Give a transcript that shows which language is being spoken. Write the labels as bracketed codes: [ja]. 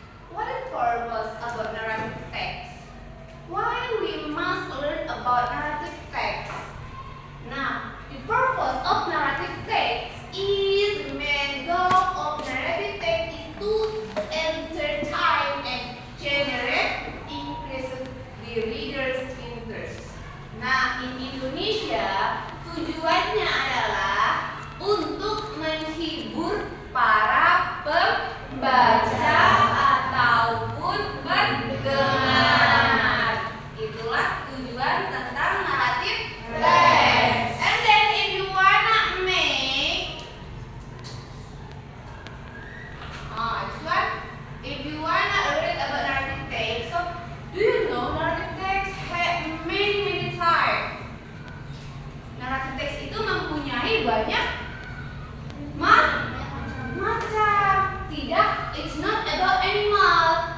[en] What is purpose about narrative text? Why we must learn about narrative text? Now, the purpose of narrative text is the main goal of narrative text is to entertain and generate increase the reader's interest. [id] Nah, [en] in Indonesia [id] tujuannya adalah untuk menghibur para pembaca ataupun pendengar. Itulah tujuan tentang narrative text. [en] And then if you wanna make this one, if you wanna read about narrative text, so do you know narrative text have many types? [id] Narrative text itu mempunyai banyak macam. Tidak, [en] it's not about animal.